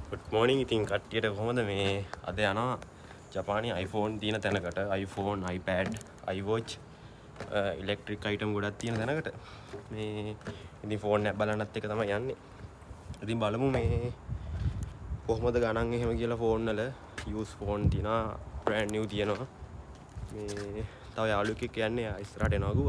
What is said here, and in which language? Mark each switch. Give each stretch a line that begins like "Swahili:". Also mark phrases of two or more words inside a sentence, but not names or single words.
Sinhala: මෝර්නිං ඉතින් කට්ටියට කොහොමද මේ අද යනවා ජපානයේ iPhone තියෙන තැනකට iPhone iPad iWatch
English: electric items
Sinhala: ගොඩක් තියෙන තැනකට මේ ඉතින් ෆෝන් එක බලන්නත් එක තමයි යන්නේ. ඉතින් බලමු මේ කොහොමද ගණන් එහෙම කියලා ෆෝන් වල
English: use phone
Sinhala: තියෙනවා
English: brand new
Sinhala: තියෙනවා. මේ තව යාළුවෙක් කියන්නේ ඉස්සරහට එනවා කිව්වා.